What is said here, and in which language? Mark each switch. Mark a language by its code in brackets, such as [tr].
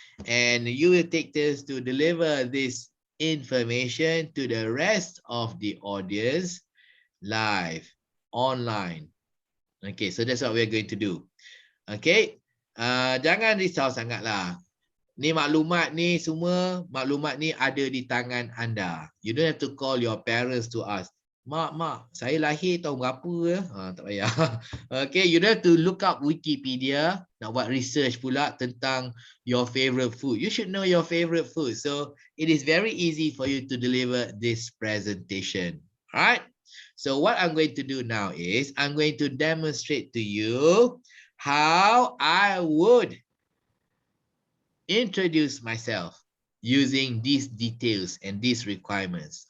[en] And you will take this to deliver this information to the rest of the audience live, online. Okay, so that's what we're going to do. Okay, [ms] jangan risau sangatlah. Ni maklumat ni semua, maklumat ni ada di tangan anda. [en] You don't have to call your parents to ask. [ms] Mak, saya lahir tahun berapa ya? Tak payah. [en] Okay, you don't have to look up Wikipedia, [ms] nak buat research pula tentang [en] your favorite food. You should know your favorite food. So, it is very easy for you to deliver this presentation. Alright? So, what I'm going to do now is, I'm going to demonstrate to you how I would introduce myself using these details and these requirements.